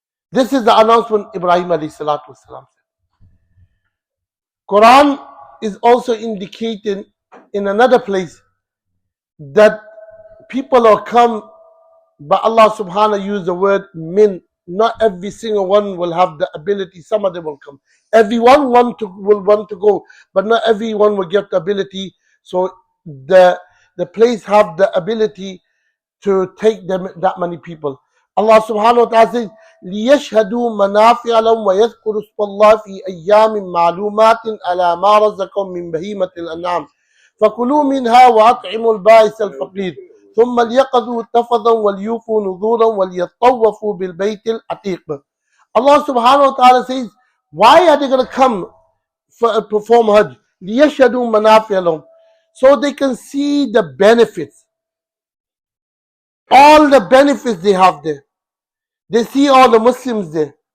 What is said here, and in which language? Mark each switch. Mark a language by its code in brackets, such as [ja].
[en] This is the announcement Ibrahim alayhi salatu wasalam said. Quran is also indicating in another place that people will come, but Allah subhanahu used the word min. Not every single one will have the ability. Some of them will come. Everyone will want to go, but not everyone will get the ability. So the place have the ability to take them that many people. [ar] Allah subhanahu wa ta'ala says, لِيَشْهَدُوا مَنَافِعَ لَهُمْ وَيَذْكُرُوا اسْمَ اللَّهِ فِي أَيَّامٍ مَّعْلُومَاتٍ عَلَى مَا رَزَقَهُم مِّن بَهِيمَةِ الْأَنْعَامِ فَكُلُوا مِنْهَا وَأَطْعِمُوا الْبَائِسَ الْفَقِيرَ ثُمَّ لْيَقْضُوا تَفَثًا وَلْيُوفُوا نُذُورًا وَلْيَطَّوَّفُوا بِالْبَيْتِ الْعَتِيقِ. [en] Allah subhanahu wa ta'ala says, why are they going to come for perform Hajj? [ar] لِيَشْهَدُوا مَنَافِعَ لَهُمْ, [en] so they can see the benefits. All the benefits they have there. They see all the Muslims there.